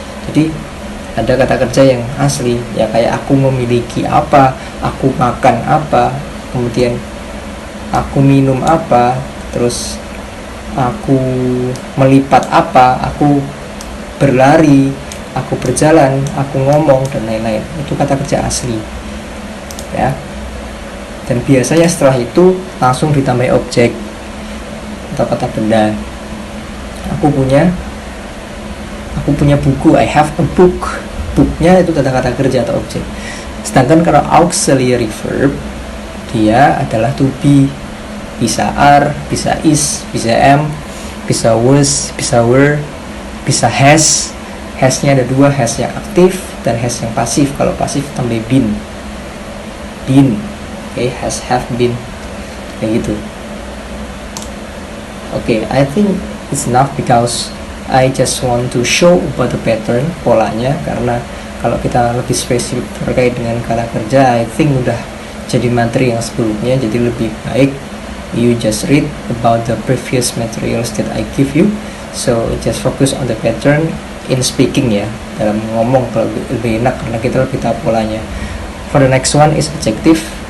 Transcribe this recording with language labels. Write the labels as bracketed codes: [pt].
[id] Jadi ada kata kerja yang asli ya, kayak aku memiliki apa, aku makan apa, kemudian aku minum apa, terus aku melipat apa, aku berlari, aku berjalan, aku ngomong, dan lain-lain. Itu kata kerja asli ya. Dan biasanya setelah itu langsung ditambah objek atau kata benda. Aku punya buku, [en] I have a book. [id] Booknya itu kata kerja atau objek. Sedangkan kalau auxiliary verb, dia adalah to be. Bisa are, bisa is, bisa am, bisa was, bisa were, bisa has. Has-nya ada 2, has yang aktif dan has yang pasif. Kalau pasif tambah been. [en] Okay, has, have, been, kayak gitu. Okay, I think it's enough because I just want to show about the pattern, polanya. [id] Karena kalau kita lebih spesifik terkait dengan kata kerja, [en] I think [id] udah jadi materi yang sebelumnya. Jadi lebih baik [en] you just read about the previous materials that I give you. So just focus on the pattern in speaking [id] ya, dalam ngomong lebih enak karena kita lebih tahu polanya. [en] For the next one is adjective.